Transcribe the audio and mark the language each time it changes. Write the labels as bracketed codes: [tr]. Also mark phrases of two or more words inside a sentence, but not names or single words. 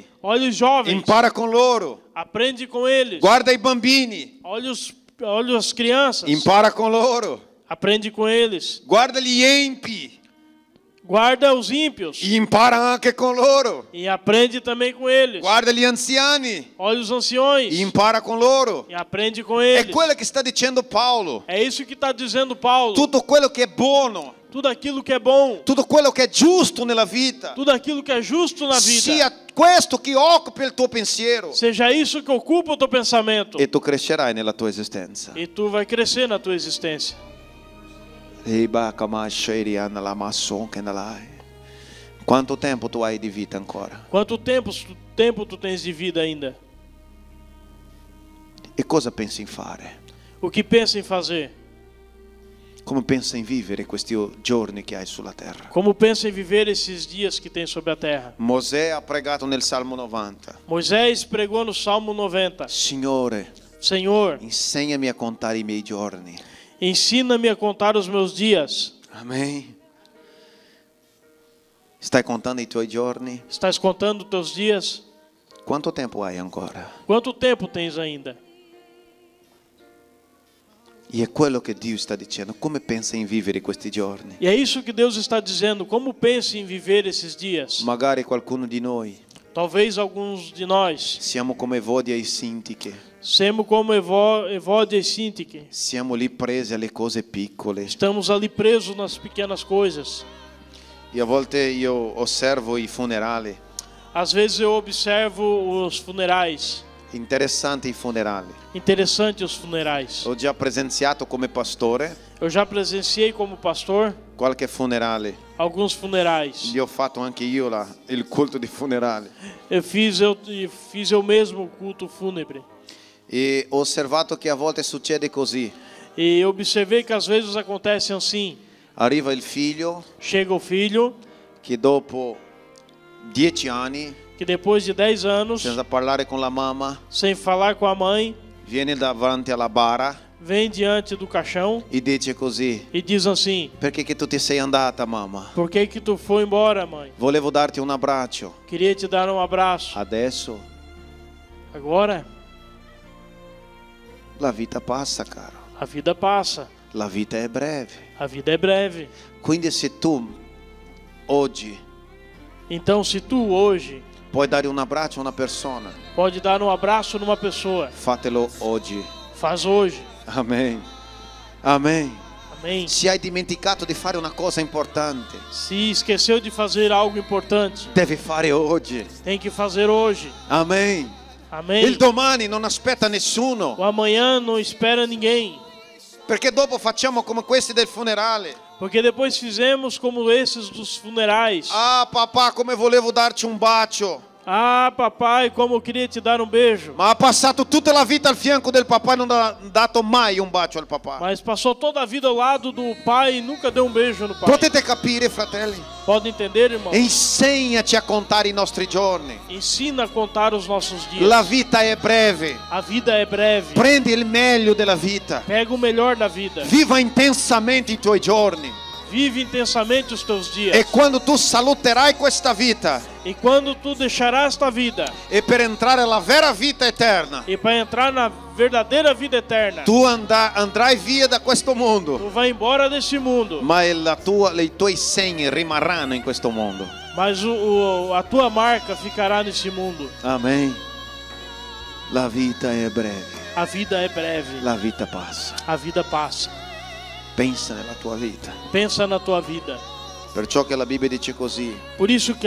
[pt] Olha os jovens, [it] impara con loro. [pt] aprende com eles. [it] Guarda i bambini, [pt] Olha as crianças, [it] impara con loro. [pt] aprende com eles. [it] Guarda gli empi, [pt] Guarda os ímpios [it] e impara anche con loro. [pt] e aprende também com eles. [it] Guarda gli anziani [pt] Olha os anciões [it] e impara con loro. [pt] e aprende com [it] È [pt] eles. [it] quello che sta dicendo Paolo. [pt] É isso que está dizendo Paulo. [it] Tutto quello che è buono, [pt] Tudo aquilo que é bom, [it] tutto quello che è giusto nella vita, [pt] tudo aquilo que é justo na vida, [it] sia questo che occupi il tuo pensiero. [pt] seja isso que ocupa o teu pensamento. [it] E tu crescerai nella tua esistenza. [pt] E tu vai crescer na tua existência. [it] Quanto tempo tu hai di vita ancora? [pt] Quanto tempo tu tens de vida ainda? [it] E cosa pensi in fare? [pt] O que pensa em fazer? [it] Come pensa in vivere questi giorni che hai sulla terra? [pt] Como pensa em viver esses dias que tem sobre a terra? [it] Mosè ha pregato nel Salmo 90. [pt] Moisés pregou no Salmo 90. [it] Signore, [pt] Senhor, [it] insegnami a contare i miei giorni. [pt] ensina-me a contar os meus dias. [it] Amen. Stai contando i tuoi giorni? [pt] Estás contando os teus dias? [it] Quanto tempo hai ancora? [pt] Quanto tempo tens ainda? [it] E è quello che Dio sta dicendo. Come pensa in vivere questi giorni? [pt] E é isso que Deus está dizendo. Como pensa em viver esses dias? [it] Magari qualcuno di noi [pt] Talvez alguns de nós [it] siamo come Evodia e Sintiche. [pt] semos como Evódia e Sintique. [it] Siamo lì presi alle cose piccole. [pt] Estamos ali presos nas pequenas coisas. [it] E a volte io osservo i funerali. [pt] Às vezes eu observo os funerais. [it] Interessanti i funerali. [pt] Interessante os funerais. [it] Ho già presenziato come pastore [pt] Eu já presenciei como pastor [it] qualche funerale. [pt] alguns funerais. [it] Gli ho fatto anche io il culto di funerali. [pt] Eu fiz eu mesmo o culto fúnebre. [it] E ho osservato che a volte succede così. [pt] E eu observei que às vezes acontece assim. [it] Arriva il figlio [pt] Chega o filho, [it] che dopo 10 anni, [pt] que depois de 10 anos, [it] senza parlare con la mamma, [pt] sem falar com a mãe, [it] viene davanti alla bara [pt] vem diante do caixão [it] e dice così: [pt] e diz assim: [it] perché che tu ti sei andata, mamma? [pt] por que que tu foi embora, mãe? [it] Volevo darti un abbraccio. [pt] Queria te dar um abraço. [it] Adesso [pt] Agora, [it] la vita passa, caro. [pt] a vida passa. [it] La vita è breve. [pt] A vida é breve. [it] Quindi se tu oggi [pt] Então, se tu hoje [it] puoi dare un abbraccio a una persona, [pt] pode dar um abraço numa pessoa, [it] fatelo oggi. [pt] faz hoje. [it] Amen. Amen. [pt] Amém. [it] Se hai dimenticato di fare una cosa importante, [pt] Se esqueceu de fazer algo importante, [it] devi fare oggi. [pt] tem que fazer hoje. [it] Amen. [pt] Amém. [it] Il domani non aspetta nessuno, [pt] O amanhã não espera ninguém, [it] perché dopo facciamo come questi del funerale. [pt] porque depois fizemos como esses dos funerais. [it] Ah, papà, come volevo darci un bacio. [pt] Ah, papai, como eu queria te dar um beijo. [it] Ma ha passato tutta la vita al fianco del papà e non ha dato mai un bacio al papà. [pt] Mas passou toda a vida ao lado do pai e nunca deu um beijo no pai. [it] Potete capire, fratelli? [pt] Pode entender, irmão? [it] Insegnaci a contare i nostri giorni. [pt] Ensina a contar os nossos dias. [it] La vita è breve. [pt] A vida é breve. [it] Prendi il meglio della vita. [pt] Pega o melhor da vida. [it] Viva intensamente i tuoi giorni. [pt] Vive intensamente os teus dias. [it] E quando tu saluterai questa vita [pt] E quando tu deixarás esta vida [it] e per entrare alla vera vita eterna, [pt] e para entrar na verdadeira vida eterna, [it] tu andrai via da questo mondo, [pt] tu vai embora desse mundo, [it] ma i tuoi segni rimarranno in questo mondo. [pt] mas a tua marca ficará nesse mundo. [it] Amen. La vita è breve. [pt] A vida é breve. [it] La vita passa. [pt] A vida passa. [it] Pensa nella tua vita. [pt] Pensa na tua vida. [it] Perciò che la Bibbia dice così. [pt] Por isso que